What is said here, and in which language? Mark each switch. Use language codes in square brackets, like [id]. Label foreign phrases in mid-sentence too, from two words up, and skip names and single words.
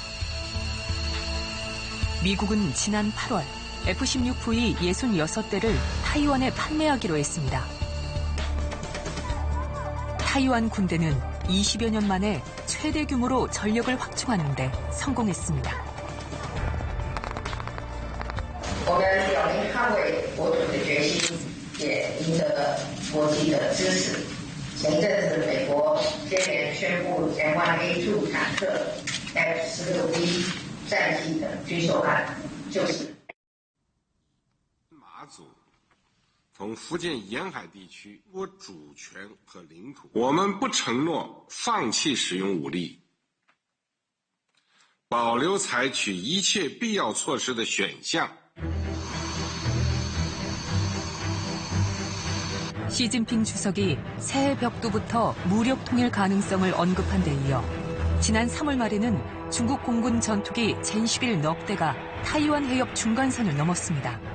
[ko] 미국은 지난 8월 F-16V 66대를 타이완에 판매하기로 했습니다. 타이완 군대는 20여 년 만에 최대 규모로 전력을 확충하는 데 성공했습니다. [zh] 我们表明捍卫国土的决心，也赢得了国际的支持。前一阵子，美国接连宣布相关 A2 坦克、F-16V 战机的军售案，就是马祖从福建沿海地区我主权和领土，我们不承诺放弃使用武力，保留采取一切必要措施的选项。 [ko] 시진핑 주석이 새해 벽두부터 무력 통일 가능성을 언급한 데 이어 지난 3월 말에는 중국 공군 전투기 젠11 넉 대가 타이완 해협 중간선을 넘었습니다.